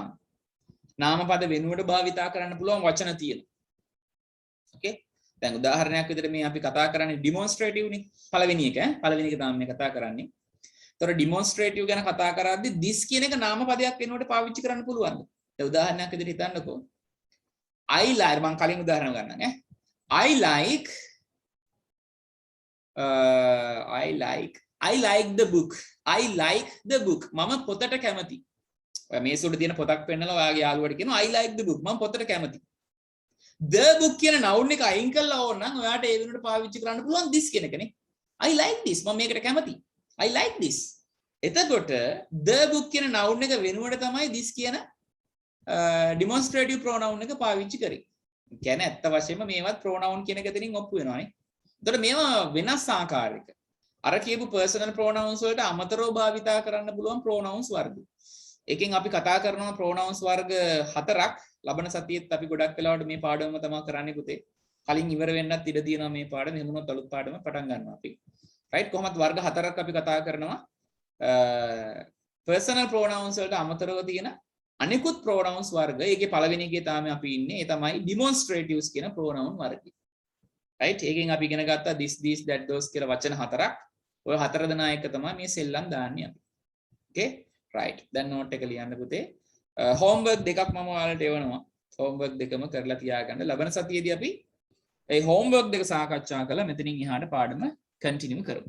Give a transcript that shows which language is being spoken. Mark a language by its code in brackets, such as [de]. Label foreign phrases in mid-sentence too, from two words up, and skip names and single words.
[si] නාමපද වෙනුවට භාවිතා කරන්න පුළුවන් වචන තියෙනවා. okay? දැන් උදාහරණයක් විදිහට මේ අපි කතා කරන්නේ demonstrative නේ. පළවෙනි එක තමයි මේ කතා කරන්නේ. ඒතර demonstrative ගැන කතා කරද්දී this කියන එක නාමපදයක් වෙනුවට පාවිච්චි කරන්න පුළුවන්ද? දැන් උදාහරණයක් විදිහට හිතන්නකෝ. [en] I like [si] මම කලින් උදාහරණ ගන්නම් ඈ. [en] I like the book. I like the book. [si] මම පොතට කැමති. ඔය මේසෙ උඩ තියෙන පොතක් පෙන්නලා ඔයාගේ යාළුවට කියනවා [en] I like the book. [si] මම පොතට කැමති. [en] The book [si] කියන noun එක අයින් කළා ඕන නම් ඔයාට ඒ වෙනුවට පාවිච්චි කරන්න පුළුවන් this කියන එකනේ. [en] I like this. [si] මම මේකට කැමති. [en] I like this. [si] එතකොට [en] the book [si] කියන noun එක වෙනුවට තමයි this කියන [en] demonstrative pronoun [si] එක පාවිච්චි කරේ. කියන්නේ ඇත්ත වශයෙන්ම මේවත් pronoun කියන එක දෙනින් ඔප්පු වෙනවානේ. එතකොට මේවා වෙනස් ආකාරයක. අර කියපු [en] personal pronouns [si] වලට අමතරව භාවිතා කරන්න පුළුවන් pronouns වර්ග. එකෙන් අපි කතා කරනවා pronouns වර්ග 4ක්. ලබන සතියේත් අපි ගොඩක් වෙලාවට මේ පාඩමම තමයි කරන්නේ පුතේ. කලින් ඉවර වෙන්නත් ඉඩ තියෙනවා මේ පාඩම. එහෙම වුණොත් අලුත් පාඩම පටන් ගන්නවා අපි. right කොහොමද වර්ග 4ක් අපි කතා කරනවා. [en] personal pronouns [si] වලට අමතරව තියෙන අනිකුත් pronouns වර්ග. ඒකේ පළවෙනි එකේ තමයි අපි ඉන්නේ. ඒ තමයි demonstratives කියන pronoun වර්ගය. right ඒකෙන් අපි ඉගෙන ගත්තා [en] this these that those [si] කියලා වචන 4ක්. ඔය 4 දෙනා එක තමයි මේ සෙල්ලම් දාන්නේ අපි. [en] okay right [si] දැන් note එක ලියන්න පුතේ. homework දෙකක් මම ඔයාලට එවනවා. homework දෙකම කරලා තියාගන්න. ලබන සතියේදී අපි ඒ homework දෙක සාකච්ඡා කරලා මෙතනින් එහාට පාඩම continue කරමු.